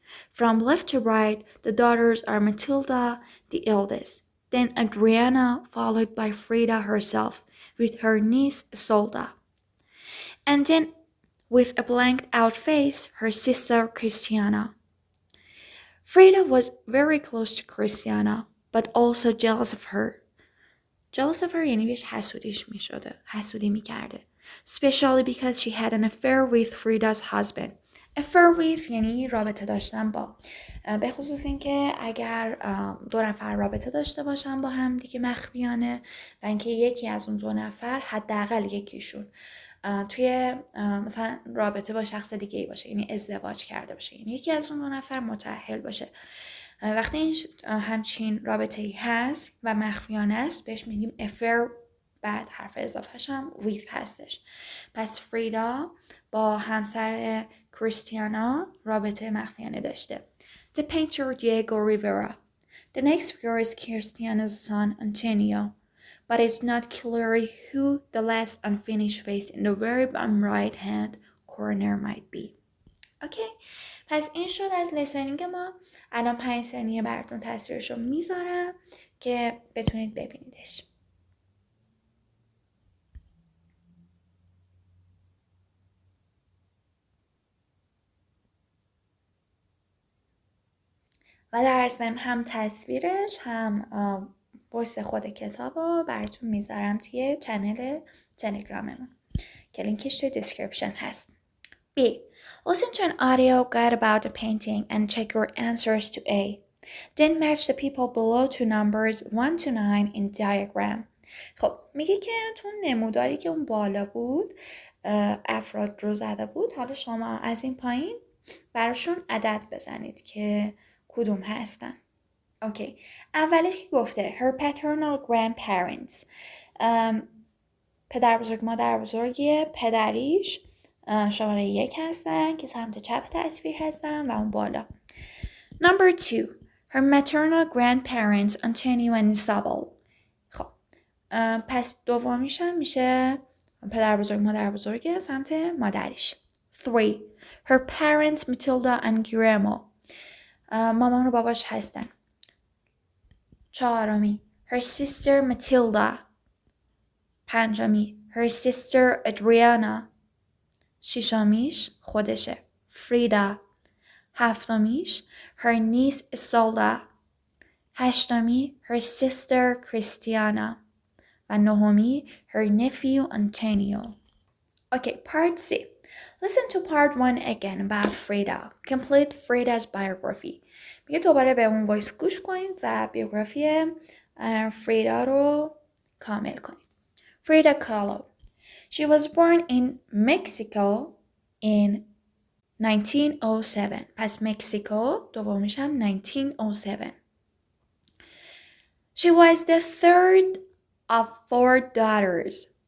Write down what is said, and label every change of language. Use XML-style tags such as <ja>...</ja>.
<en>From left to right, the daughters are Matilda, the eldest, then Adriana, followed by Frida herself, with her niece Isolda. And then, with a blanked out face, her sister Christiana. Frida was very close to Christiana, but also jealous of her. Jealous of her</en> <fa>یعنی بهش حسودی میکرده. Especially because she had an affair with Frida's husband.</fa> <en>Affair with</en> <fa>یعنی رابطه داشتن با. به خصوص اینکه اگر 2 نفر رابطه داشته باشن با هم دیگه مخفیانه و اینکه یکی از اون 2 نفر حداقل یکیشون توی مثلا رابطه با شخص دیگه ای باشه، یعنی ازدواج کرده باشه، یعنی یکی از اون 2 نفر متأهل باشه. وقتی این همچین رابطه ای هست و مخفیانه است بهش میگیم affair، بعد حرف اضافهش هم with هستش. پس فریدا با همسر کریستیانا رابطه مخفیانه داشته.</fa> <en>The painter Diego Rivera. The next figure is Christiana's son Antonio, but it's not clear who the last unfinished face in the very bottom right hand corner might be.</en> <fa>اوکی، پس این شد از لیسنینگ ما. الان 5 ثانیه براتون تصویرش رو میذارم که بتونید ببینیدش. و در ضمن هم تصویرش هم وایس خود کتاب رو براتون میذارم توی چنل تلگراممون که لینکش توی دیسکریپشن هست.</fa> <en>B. Listen to an audio guide about the painting and check your answers to A. Then match the people below to numbers 1 to 9 in diagram.</en> <fa>خب میگه که تو نموداری که اون بالا بود افراد رو زده بود، حالا شما از این پایین براشون عدد بزنید که کدوم هستن. اوکی، اولش که گفته</fa> <en>her paternal grandparents،</en> <fa>پدر بزرگ مادر بزرگی پدریش شماره 1 هستن که سمت چپ تصویر هستن و اون بالا.</fa> <en>Number 2 her maternal grandparents Antonio and Isabel.</en> <fa>خب پس دومیش هم میشه پدر بزرگ مادر بزرگ سمت مادریش.</fa> <en>3 her parents Matilda and Guillermo.</en> <fa>مامان و باباش هستن.</fa> <en>4 her sister Matilda. 5 her sister Adriana. 6</en> <fa>خودشه فریدا.</fa> <en>7 her niece Isolda. 8 her sister Christiana.</en> <fa>و</fa> <en>9 her nephew Antonio. Okay, part C. Listen to part 1 again about Frida. Complete Frida's biography.</en> <fa>میگه دوباره به اون وایس گوش کنید و بیوگرافی فریدا رو کامل کنید.</fa> <en>Frida Kahlo. She was born in Mexico in 1907.</en> <fa>پس مکزیکو دومیش هم 1907.</fa> <en>She was the third of 4 daughters.</en>